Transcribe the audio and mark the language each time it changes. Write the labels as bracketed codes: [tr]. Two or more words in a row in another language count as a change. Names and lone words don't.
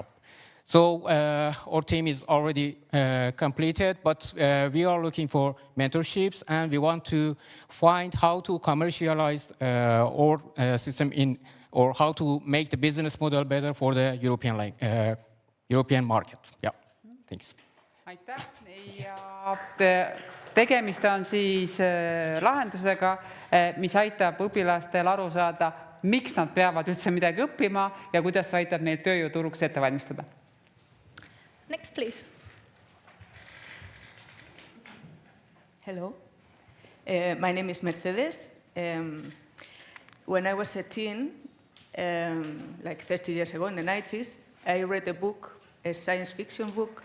[en] So our team is already completed, but we are looking for mentorships, and we want to find how to commercialize our system or how to make the business model better for the European market. Yeah, thanks. [et] Aitäh. Ja tegemist on siis lahendusega, mis aitab õpilastel aru saada, miks nad peavad üldse midagi õppima ja kuidas aitab neil tööjõuturuks ette valmistada. [en] Next, please. Hello. My name is Mercedes. When I was a teen, like 30 years ago in the 90s, I read a book, a science fiction book.